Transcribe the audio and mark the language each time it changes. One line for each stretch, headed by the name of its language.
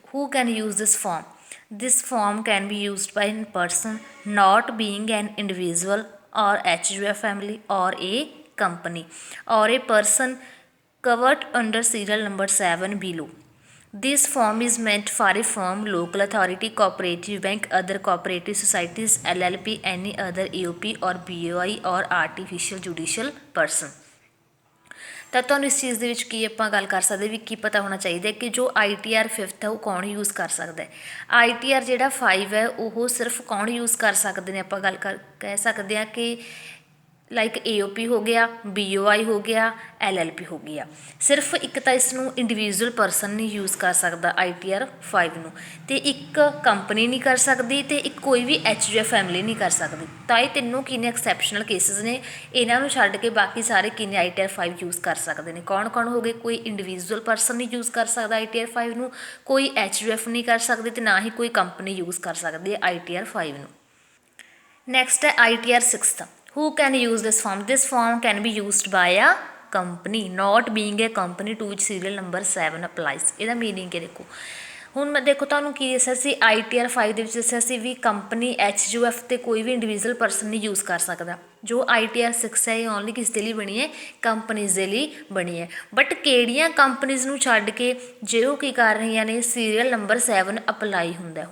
English: Who can use this form? This form can be used by a person not being an individual or HUF family or a company or a person covered under serial number 7 below. This form is meant for a firm, local authority, cooperative bank, other cooperative societies, LLP, any other AOP or BOI or artificial judicial person.
Punjabi: ਤਾਂ ਤੁਹਾਨੂੰ ਇਸ ਚੀਜ਼ ਦੇ ਵਿੱਚ ਕੀ ਆਪਾਂ ਗੱਲ ਕਰ ਸਕਦੇ ਵੀ ਕੀ ਪਤਾ ਹੋਣਾ ਚਾਹੀਦਾ ਕਿ ਜੋ ITR 5th ਹੈ ਉਹ ਕੌਣ ਯੂਜ਼ ਕਰ ਸਕਦਾ ਹੈ। ITR ਜਿਹੜਾ 5 ਹੈ ਉਹ ਸਿਰਫ ਕੌਣ ਯੂਜ਼ ਕਰ ਸਕਦੇ ਨੇ, ਆਪਾਂ ਗੱਲ ਕਹਿ ਸਕਦੇ ਹਾਂ ਕਿ ਲਾਈਕ AOP ਹੋ ਗਿਆ, BOI ਹੋ ਗਿਆ, LLP ਹੋ ਗਿਆ। ਸਿਰਫ ਇੱਕ ਤਾਂ ਇਸ ਨੂੰ ਇੰਡੀਵਿਜੂਅਲ ਪਰਸਨ ਨਹੀਂ ਯੂਜ਼ ਕਰ ਸਕਦਾ ITR 5 ਨੂੰ, ਅਤੇ ਇੱਕ ਕੰਪਨੀ ਨਹੀਂ ਕਰ ਸਕਦੀ ਅਤੇ ਇੱਕ ਕੋਈ ਵੀ HUF ਫੈਮਿਲੀ ਨਹੀਂ ਕਰ ਸਕਦੀ। ਤਾਂ ਇਹ ਤਿੰਨੋਂ ਕਿੰਨੇ ਐਕਸੈਪਸ਼ਨਲ ਕੇਸਿਸ ਨੇ, ਇਹਨਾਂ ਨੂੰ ਛੱਡ ਕੇ ਬਾਕੀ ਸਾਰੇ ਕਿੰਨੇ ITR 5 ਯੂਜ਼ ਕਰ ਸਕਦੇ ਨੇ। ਕੌਣ ਕੌਣ ਹੋ ਗਏ? ਕੋਈ ਇੰਡੀਵਿਜੂਅਲ ਪਰਸਨ ਨਹੀਂ ਯੂਜ਼ ਕਰ ਸਕਦਾ ITR 5 ਨੂੰ, ਕੋਈ HUF ਨਹੀਂ ਕਰ ਸਕਦੀ ਅਤੇ ਨਾ ਹੀ ਕੋਈ ਕੰਪਨੀ ਯੂਜ਼ ਕਰ ਸਕਦੀ ਹੈ ITR 5 ਨੂੰ। ਨੈਕਸਟ ਹੈ ITR 6th।
English: Who can use this form? This form can be used by a company not being a company to which serial number 7 applies।
Punjabi: ਇਹਦਾ ਮੀਨਿੰਗ ਕੀ ਦੇਖੋ, ਹੁਣ ਮੈਂ ਦੇਖੋ ਤੁਹਾਨੂੰ ਕੀ ਦੱਸਿਆ ਸੀ ITR 5 ਦੇ ਵਿੱਚ ਦੱਸਿਆ ਸੀ ਵੀ ਕੰਪਨੀ HUF ਤੇ ਕੋਈ ਵੀ ਇੰਡੀਵਿਜੂਅਲ ਪਰਸਨ ਨਹੀਂ ਯੂਜ਼ ਕਰ ਸਕਦਾ। ਜੋ ITR 6 ਹੈ ਇਹ ਓਨਲੀ ਕਿਸ ਦੇ ਲਈ ਬਣੀ ਹੈ? ਕੰਪਨੀਜ਼ ਦੇ ਲਈ ਬਣੀ ਹੈ। ਬਟ ਕਿਹੜੀਆਂ ਕੰਪਨੀਜ਼ ਨੂੰ ਛੱਡ ਕੇ ਜੇ ਉਹ ਕੀ ਕਰ ਰਹੀਆਂ ਨੇ, ਸੀਰੀਅਲ ਨੰਬਰ 7 ਅਪਲਾਈ ਹੁੰਦਾ।